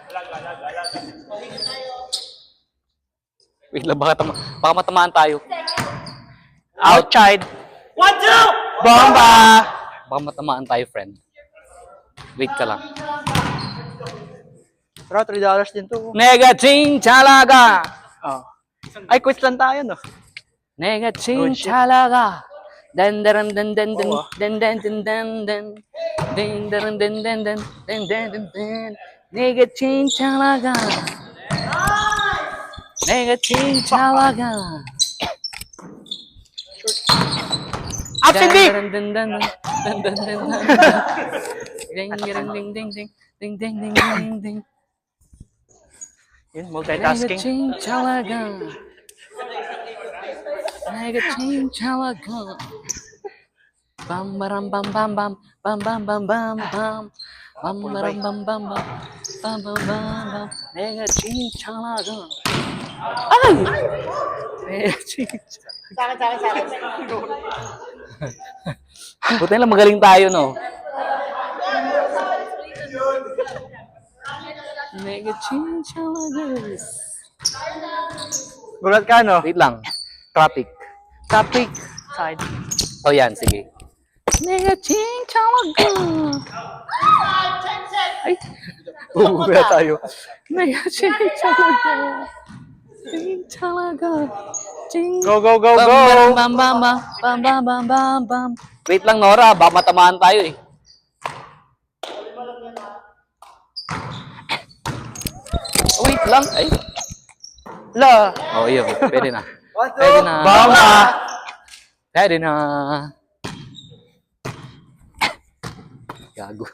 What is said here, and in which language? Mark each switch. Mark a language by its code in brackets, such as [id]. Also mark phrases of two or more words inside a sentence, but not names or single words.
[tl] Wait lang, baka matamaan tayo. [en] Outside. [tl] 1, 2! Bomba! Baka matamaan tayo, friend. Wait ka lang. Pero $3 din to. Negating talaga! Oh. Ay, quiz lang tayo, no? Negating [en] Good shit. [tl] talaga! Dan dan dan dan dan Oo. dan dan dan dan dan dan dan dan dan dan dan dan dan dan Negating talaga! Negating talaga! [en] Absent D! Dan dan dan dan dan dan dan ding ding ding ding ding ding ding ding ding ding [tl] Yun, multitasking. Negating talaga. Negating talaga. Bam baram bam bam bam bam bam bam bam bam bam baram bam bam bam bam bam bam bam Negating talaga. Ay! Negating Sa akin. Buti lang magaling tayo, no? Mega Chinchalagas. Gulat ka, no? Wait lang. Traffic. Traffic. [en] Side. [tl] Oh, yan. Sige. Mega Chinchalagas. Ay. Kaya tayo. Mega Chinchalagas. Chinchalagas. [en] Go, go, go, go! Bam, bam, bam, bam, bam, bam, bam, bam. [tl] Wait lang, Nora. Baka matamaan tayo eh. Wait lang. Ay. La! Oh, yun. Pwede na. 1, 2. Pwede na. Bama! Pwede na. Gago.